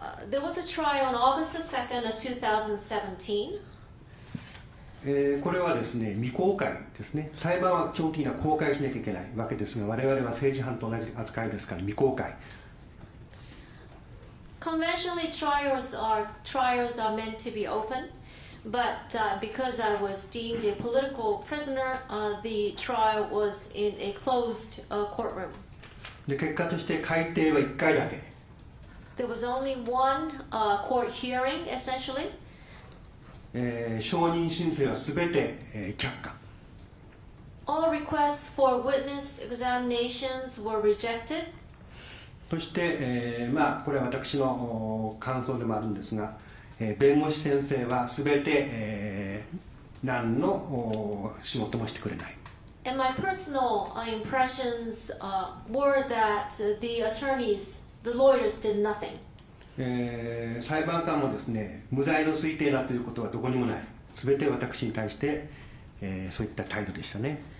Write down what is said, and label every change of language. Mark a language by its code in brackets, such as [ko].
[en] There was a trial on August the 2nd of 2017. [ja] これはですね、未公開ですね。裁判は基本的には公開しなきゃいけないわけですが、我々は政治犯と同じ扱いですから未公開。 [en] Conventionally, trials are meant to be open, but because I was deemed a political prisoner, the trial was in a closed courtroom. [ja] で、結果として改定は1回だけ。 [en] There was only one court hearing, essentially. [ja] 証人申請はすべて却下。 [en] All requests for witness examinations were rejected. [ja] そして、これは私の感想でもあるんですが、弁護士先生はすべて、何の仕事もしてくれない。 [en] And my personal impressions were that the lawyers did nothing. [ja] 裁判官もですね、無罪の推定だということはどこにもない。すべて私に対して、そういった態度でしたね。